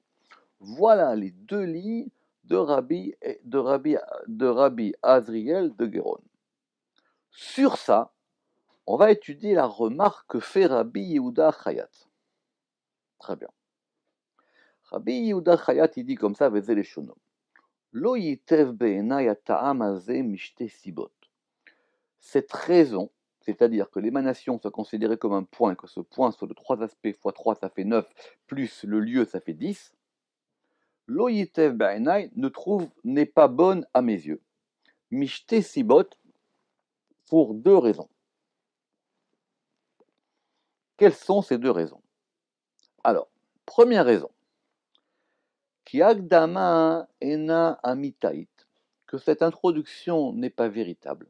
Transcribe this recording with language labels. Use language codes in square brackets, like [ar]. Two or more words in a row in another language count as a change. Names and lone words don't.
[fr] Voilà les 2 lignes de Rabbi Azriel de Guéron. Sur ça, on va étudier la remarque que fait Rabbi Yehuda Chayat. Très bien. Rabbi Yehuda Chayat, il dit comme ça, [he] וזה לשונו. לא ייטב בעיני הטעם הזה משתי סיבות. [fr] Cette raison, c'est-à-dire que l'émanation soit considérée comme un point, que ce point soit de 3 aspects fois 3, ça fait 9, plus le lieu, ça fait 10, [he] לא ייטב בעיני [fr] n'est pas bonne à mes yeux. [he] משתי סיבות, [fr] pour 2 raisons. Quelles sont ces 2 raisons? Alors, première raison, [he] כי ההקדמה אינה אמיתית, [fr] que cette introduction n'est pas véritable.